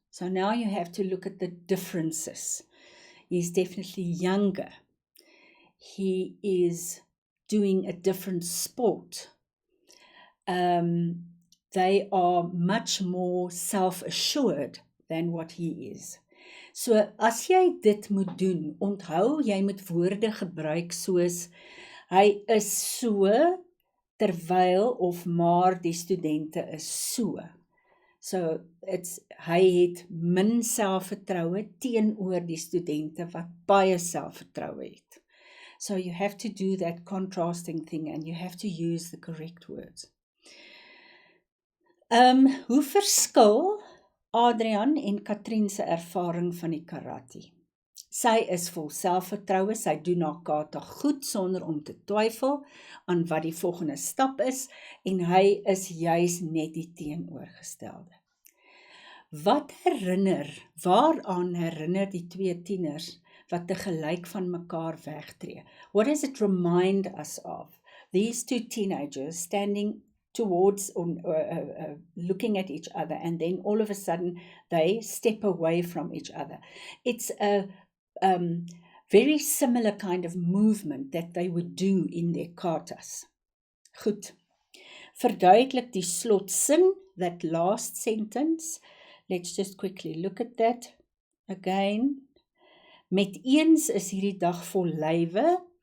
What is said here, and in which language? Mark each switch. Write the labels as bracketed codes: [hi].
[en] So now you have to look at the differences. He's definitely younger. He is doing a different sport. They are much more self-assured than what he is. [af] So as jy dit moet doen, onthou jy moet woorde gebruik soos hy is so, terwyl of maar die studente is so. So hy het min selfvertroue teenoor die studente wat baie selfvertroue het. [en] So you have to do that contrasting thing and you have to use the correct words. [af] Hoe verskil Adrian en Katrien se ervaring van die karate? Sy is vol selfvertroue, sy doen haar kata goed sonder om te twyfel aan wat die volgende stap is, en hy is juis net die teenoorgestelde. Waaraan herinner die 2 tieners wat tegelyk van mekaar wegtree? [en] What does it remind us of? These 2 teenagers standing towards looking at each other, and then all of a sudden they step away from each other. It's a very similar kind of movement that they would do in their katas. Goed. [af] Verduidelik die slotsin, [en] that last sentence. Let's just quickly look at that again. [af] Met eens is hierdie dag vol lywe.